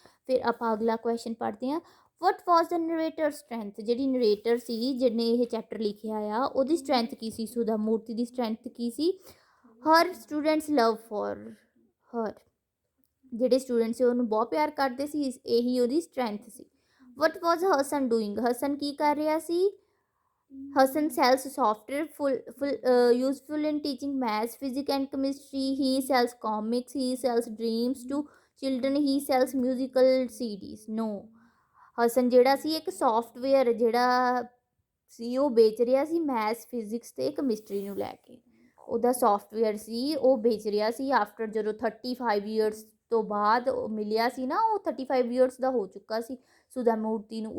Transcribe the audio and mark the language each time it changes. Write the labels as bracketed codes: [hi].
[pa] ਫਿਰ ਆਪਾਂ ਅਗਲਾ ਕੁਐਸਚਨ ਪੜ੍ਹਦੇ ਹਾਂ। [en] What was the narrator strength? [pa] ਜਿਹੜੀ ਨਰੇਟਰ ਸੀ ਜਿਹਨੇ ਇਹ ਚੈਪਟਰ ਲਿਖਿਆ ਆ ਉਹਦੀ ਸਟਰੈਂਥ ਕੀ ਸੀ? ਸੁਧਾ ਮੂਰਤੀ ਦੀ strength Ki ਸੀ? [en] her students love for her, [pa] ਜਿਹੜੇ ਸਟੂਡੈਂਟ ਸੀ ਉਹਨੂੰ ਬਹੁਤ ਪਿਆਰ ਕਰਦੇ ਸੀ, ਇਹੀ ਉਹਦੀ ਸਟਰੈਂਥ ਸੀ। [en] What was Hasan doing? [pa] ਹਸਨ ਕੀ ਕਰ ਰਿਹਾ ਸੀ? [en] Hasan sells software useful in teaching maths, physics and chemistry. He sells comics, he sells dreams to children, he sells musical CDs. No, [pa] Hasan ਜਿਹੜਾ ਸੀ ਇੱਕ ਸੌਫਟਵੇਅਰ ਜਿਹੜਾ ਸੀ ਉਹ ਵੇਚ ਰਿਹਾ ਸੀ ਮੈਥਸ, ਫਿਜ਼ਿਕਸ ਅਤੇ ਕੈਮਿਸਟਰੀ ਨੂੰ ਲੈ ਕੇ। ਉਹਦਾ ਸੋਫਟਵੇਅਰ ਸੀ ਉਹ ਵੇਚ ਰਿਹਾ ਸੀ ਆਫਟਰ ਜਦੋਂ 35 ਈਅਰਸ ਤੋਂ ਬਾਅਦ ਉਹ ਮਿਲਿਆ ਸੀ ਨਾ, ਉਹ 35 ਈਅਰਸ ਦਾ ਹੋ ਚੁੱਕਾ ਸੀ ਸੁਧਾ ਮੂਰਤੀ ਨੂੰ।